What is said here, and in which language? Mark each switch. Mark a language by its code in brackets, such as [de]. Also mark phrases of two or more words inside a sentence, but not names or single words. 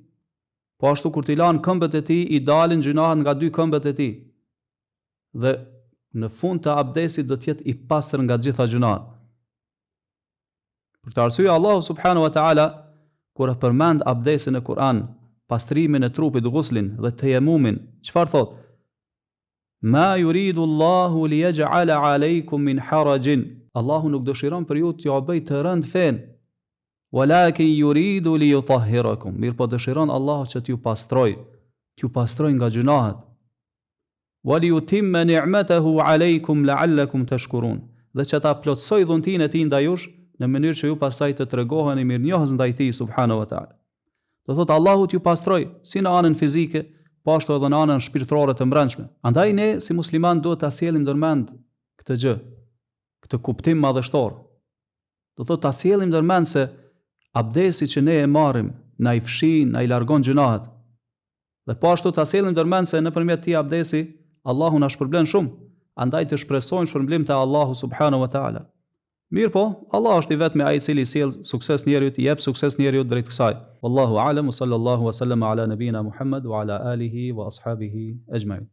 [sq] Po ashtu kur t'i lan këmbët e tij, i dalin gjunahet nga dy këmbët e tij. Dhe në fund të abdesit do të jetë i pastër nga gjitha gjunahet. Për këtë arsye Allahu [ar] سبحانه وتعالى [sq] kur e përmend abdesin në Kur'an, pastrimin e trupit, ghuslin dhe tejemumin, çfarë thot? [ar] ما يريد الله ليجعل عليكم من حرج. [sq] Allahu nuk dëshiron për ju t'ju bëj të rënd fen. [ar] ولكن يريد ليطهركم. [sq] Mirë po dëshiron Allahu që t'ju pastroj nga gjunahet. [ar] وليتم نعمته عليكم لعلكم تشكرون. [sq] Dhe që ta plotësoj dhuntin e tij ndaj jush, në mënyrë që ju pastaj të tregoheni mirënjohës ndaj Tij [ar] سبحانه وتعالى. [sq] Do thotë Allahu t'ju pastroj si në anën fizike, po ashtu edhe në anën shpirtërore të brendshme. Andaj ne si musliman duhet ta sjellim ndërmend këtë gjë, këtë kuptim madhështor. Do thotë ta sjellim ndërmend se abdesi që ne e marrim na i fshin, na i largon gjunahet. Dhe po ashtu ta sjellim ndërmend se nëpërmjet këtij abdesi Allahu na shpërblen shumë, andaj të shpresojmë shpërblim te Allahu [ar] سبحانه وتعالى. [sq] Mirë po, Allah është i vetmi ai i cili sjell sukses njerëzit, i jep sukses njerëzit drejt kësaj. [ar] والله أعلم صلى الله وسلم على نبينا محمد وعلى آله وأصحابه أجمعين.